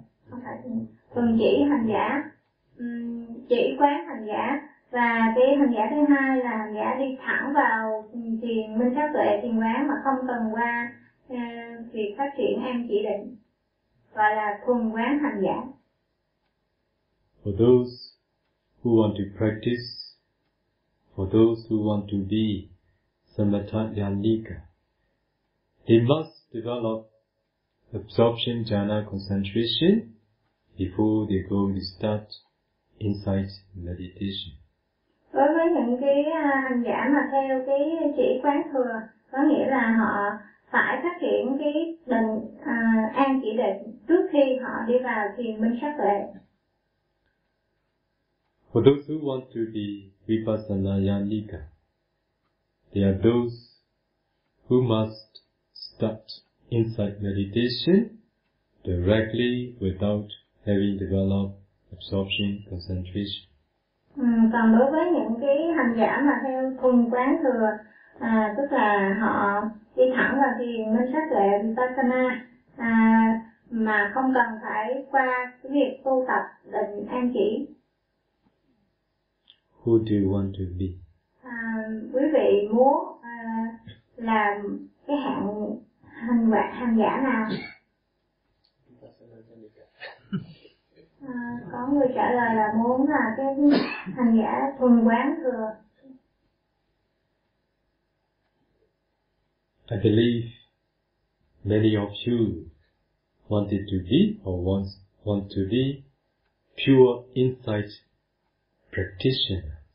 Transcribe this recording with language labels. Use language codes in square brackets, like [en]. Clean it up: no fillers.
[vi] không phải thuần chỉ hành giả, chỉ quán hành giả, và cái hành giả thứ hai là hành giả đi thẳng vào thiền minh sát tuệ, thiền quán mà không cần qua việc phát triển an chỉ định, gọi là thuần quán hành giả. [en] For those who want to practice, for those who want to be Samatha Yanika, they must develop absorption jhana concentration before they go to start insight meditation. [vi] Đối với những cái hành giả mà theo cái chỉ quán thừa, có nghĩa là họ phải phát triển cái định an chỉ định trước khi họ đi vào thiền minh sát tuệ. [en] For those who want to be Vipassana Yanika, they are those who must start insight meditation directly without having developed absorption concentration. [vi] Còn đối với những cái hành giả mà theo thuần quán thừa, tức là họ đi thẳng vào thiền minh sát tuệ Vipassana, mà không cần phải qua cái việc tu tập định an chỉ. [en] Who do you want to be? [vi] Quý vị muốn làm cái hạng hành quả hành giả nào? Có người trả lời là muốn là cái hành giả thuần quán thừa. [en] I believe many of you wanted to be or want to be pure insight practitioners.